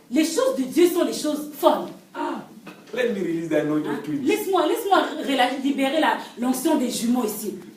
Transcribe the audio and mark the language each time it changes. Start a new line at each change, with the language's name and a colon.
French: les choses de Dieu sont les choses folles.
English: Ah, let me release the anointing of twins.
French: Laisse-moi libérer l'onction des jumeaux ici.